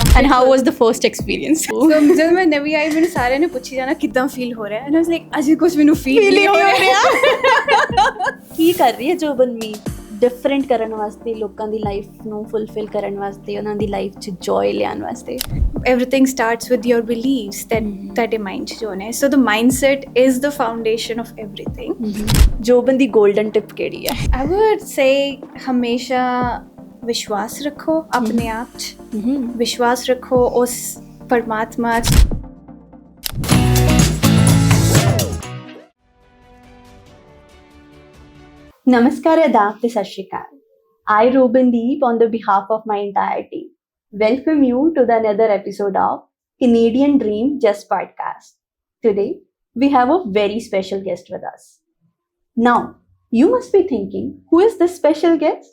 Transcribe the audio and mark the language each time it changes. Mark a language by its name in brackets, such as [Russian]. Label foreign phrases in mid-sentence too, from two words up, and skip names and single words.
[English] And how was the first experience? [Punjabi] ਸੋ ਜਦ ਮੈਂ ਨਵੀਂ ਆਈ ਮੈਨੂੰ ਸਾਰਿਆਂ ਨੇ ਪੁੱਛੀ ਜਾਣਾ ਕਿੱਦਾਂ ਫੀਲ ਹੋ ਰਿਹਾ, [English] and I was like [Punjabi] ਅਜੇ ਕੁਝ ਮੈਨੂੰ ਫੀਲ ਨਹੀਂ ਹੋ ਰਿਹਾ। ਕੀ ਕਰ ਰਹੀ ਹੈ ਜੋਬਨਮੀਤ ਡਿਫਰੈਂਟ ਕਰਨ ਵਾਸਤੇ, ਲੋਕਾਂ ਦੀ ਲਾਈਫ ਨੂੰ ਫੁਲਫਿਲ ਕਰਨ ਵਾਸਤੇ, ਉਹਨਾਂ ਦੀ ਲਾਈਫ 'ਚ ਜੋਏ ਲਿਆਉਣ ਵਾਸਤੇ? [English] Everything starts with your beliefs that [Punjabi] ਤੁਹਾਡੇ ਮਾਈਂਡ 'ਚ ਜੋ ਨੇ। [English] So the mindset is the foundation of everything. [Punjabi] ਜੋਬਨ ਦੀ [English] golden tip [Punjabi] ਕਿਹੜੀ ਹੈ? [English] I would say [Punjabi] ਹਮੇਸ਼ਾ ਵਿਸ਼ਵਾਸ ਰੱਖੋ ਆਪਣੇ ਆਪ 'ਚ, ਵਿਸ਼ਵਾਸ ਰੱਖੋ ਉਸ ਪਰਮਾਤਮਾ 'ਚ। ਨਮਸਕਾਰ, ਆਦਾਬ, ਤੇ ਸਤ ਸ੍ਰੀ ਅਕਾਲ. [English] I, Robindeep, on the behalf of my entire team, welcome you to the another episode of Canadian Dream Just podcast. Today, we have a very special guest with us. Now, you must be thinking, who is this special guest?